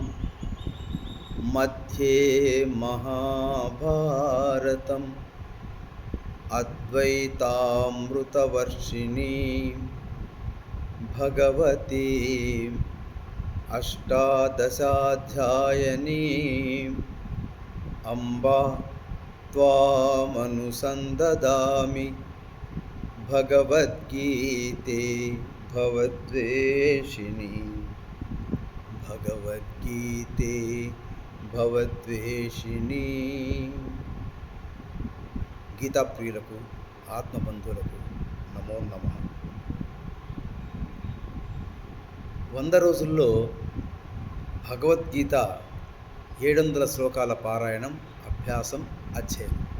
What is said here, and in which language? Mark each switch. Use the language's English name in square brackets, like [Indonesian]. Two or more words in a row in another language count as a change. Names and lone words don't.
[Sanskrit] मध्ये महाभारतम् अद्वैतामृतवर्षिणीं भगवतीम् अष्टादशाध्यायिनीम् अम्बा त्वामनुसन्ददामि भगवद्गीते भवद्वेषिणी भगवद्गीते भवद्वेषिणी. [Telugu] గీతా ప్రియులకు ఆత్మబంధువులకు నమో నమః. 100 రోజుల్లో భగవద్గీత 700 శ్లోకాల పారాయణం, అభ్యాసం, అధ్యయనం.